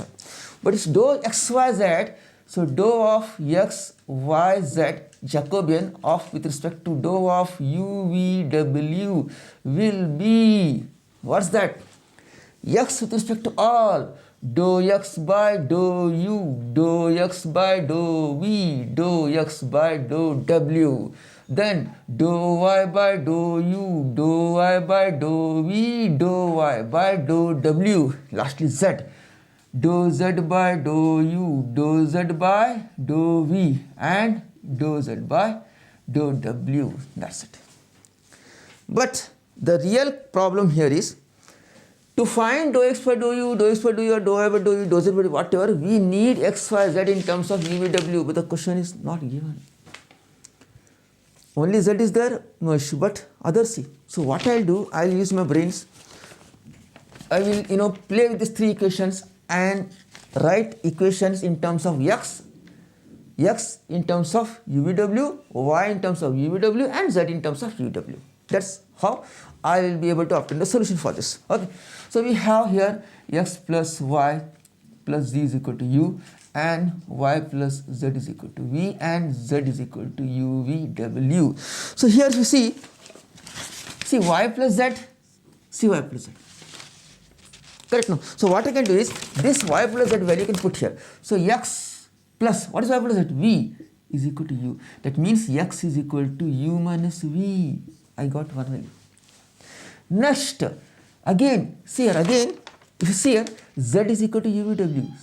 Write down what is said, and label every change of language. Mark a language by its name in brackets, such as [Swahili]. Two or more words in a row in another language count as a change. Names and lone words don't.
[English] But it's dou XYZ. So dou of XYZ Jacobian of with respect to dou of UVW will be, what's that? X with respect to all, dou x by dou u, dou x by dou v, dou x by dou w. Then dou y by dou u, dou y by dou v, dou y by dou w. Lastly z. Dou z by dou u, dou z by dou v, and dou z by dou w. That's it. But the real problem here is, to find dou x by dou u, dou x by dou u, or dou y by dou u, dou z by whatever, we need x, y, z in terms of UVW, but the question is not given. Only z is there, no issue, but others see. So what I'll do, I'll use my brains. I will, play with these three equations and write equations in terms of x in terms of UVW, y in terms of UVW, and z in terms of UW. That's how I will be able to obtain the solution for this. Okay. So we have here x plus y plus z is equal to u, and y plus z is equal to v, and z is equal to UVW. So here we see y plus z, see y plus z. Correct now. So what I can do is, this y plus z value you can put here. So x plus, what is y plus z? V is equal to u. That means x is equal to u minus v. I got one value. Next, again, see here, again, if you see here, z is equal to UVW.